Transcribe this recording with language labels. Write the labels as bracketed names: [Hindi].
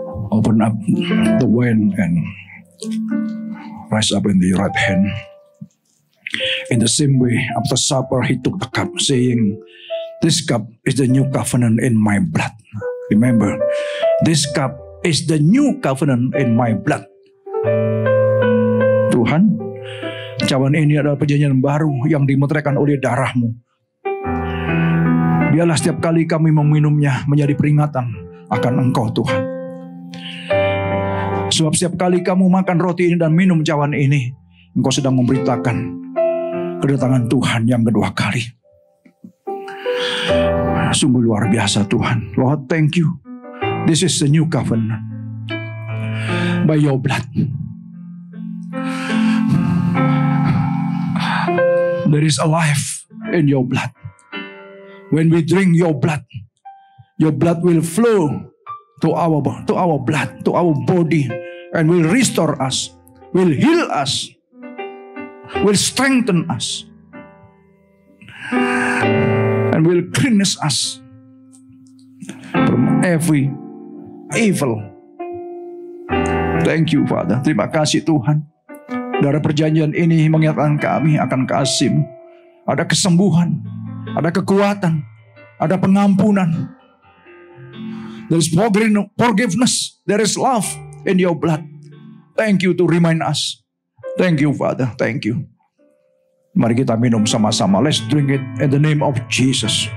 [English] Open up the wine and rise up in the right hand. In the same way, after supper, he took the cup, saying, "This cup is the new covenant in my blood." Remember, this cup is the new covenant in my blood. [Indonesian] Tuhan, cawan ini adalah perjanjian baru yang dimeteraikan oleh darahmu. Biarlah setiap kali kami meminumnya menjadi peringatan akan Engkau, Tuhan. Sebab setiap kali kamu makan roti ini dan minum cawan ini, Engkau sedang memberitakan kedatangan Tuhan yang kedua kali. Sungguh luar biasa Tuhan. [English] Lord, thank you. This is the new covenant by your blood. There is a life in your blood. When we drink your blood will flow to our blood, to our body, and will restore us, will heal us, will strengthen us, and will cleanse us from every evil. Thank you, Father. [Indonesian] Terima kasih Tuhan. Dari perjanjian ini mengingatkan kami akan kasih-Mu. Ada kesembuhan, ada kekuatan, ada pengampunan. [English] There is forgiveness, there is love in your blood. Thank you to remind us. Thank you, Father. Thank you. [Indonesian] Mari kita minum sama-sama. [English] Let's drink it in the name of Jesus.